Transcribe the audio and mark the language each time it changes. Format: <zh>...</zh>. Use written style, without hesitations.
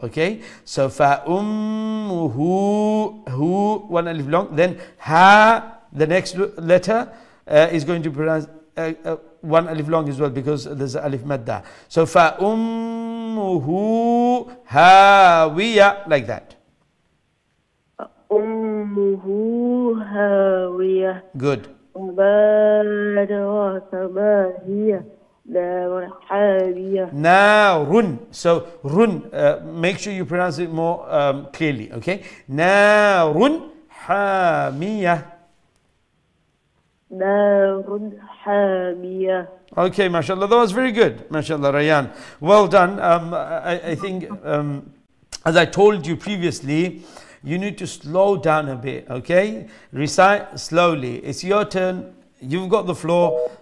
<en>Okay, so فأمه, hu, one alif long, then ha, the next letter is going to pronounce one alif long as well, because there's a alif madda. So</en> <ar>فأمه هاوية,</ar> <en>like that.</en> <ar>أمه هاوية.</ar> <en>Good.</en> <ar>وما أدراك ما هي نار حامية. Narun.</ar> <en>So run, make sure you pronounce it more clearly. Okay.</en> <ar>Narun حامية. نار حامية.</ar> <en>Okay, mashallah, that was very good. Mashallah, Rayyan. Well done. I think, as I told you previously, you need to slow down a bit, okay? Recite slowly. It's your turn. You've got the floor.</en>